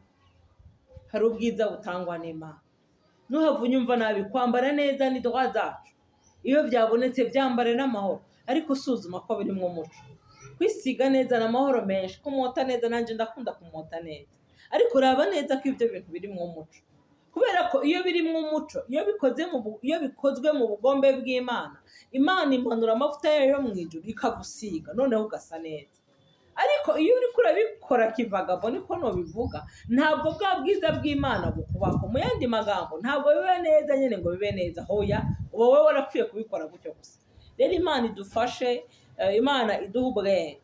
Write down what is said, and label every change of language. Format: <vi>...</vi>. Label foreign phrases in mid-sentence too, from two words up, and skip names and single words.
<rn>Hari ubwiza butangwa n'Imana. Nuhava unyumva nabi, kwambara neza ni droit zacu, iyo byabonetse byambare n'amahoro, ariko suzuma ko birimwo umuco. Kwisiga neza n'amahoro menshi, kumota neza, nanje ndakunda kumota neza, ariko raba neza ko ibyo bintu birimwo umuco. Kubera ko iyo birimwo umuco, iyo bikozwe mu bugombe bw'Imana, Imana imanura amavuta yayo yo mw'ijuru ikagusiga, noneho ugasa neza. Ariko iyo uriko urabikora kivagabo, niko nobivuga, ntabwo bwa bwiza bw'Imana bukubako. Mu yandi magambo, ntabwo bibe neza nyene ngo bibe neza, hoya uba wowe warapfuye kubikora gutyo gusa. Rero Imana idufashe, Imana iduha ubwenge.</rn>